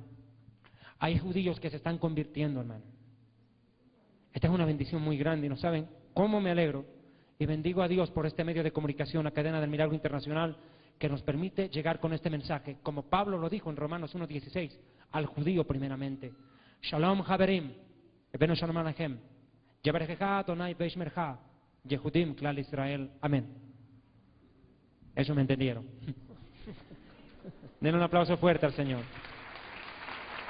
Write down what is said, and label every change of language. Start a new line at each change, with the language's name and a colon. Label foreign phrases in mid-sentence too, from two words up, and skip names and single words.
Spanish: Hay judíos que se están convirtiendo, hermano. Esta es una bendición muy grande y no saben cómo me alegro y bendigo a Dios por este medio de comunicación, la cadena del Milagro Internacional, que nos permite llegar con este mensaje, como Pablo lo dijo en Romanos 1:16, al judío primeramente.
Hebrew: שלום חברים הבאנו שלום עליכם יברכך אדוני וישמרך יהודים כלל ישראל.
Spanish: Amén. Eso me entendieron. Den un aplauso fuerte al Señor.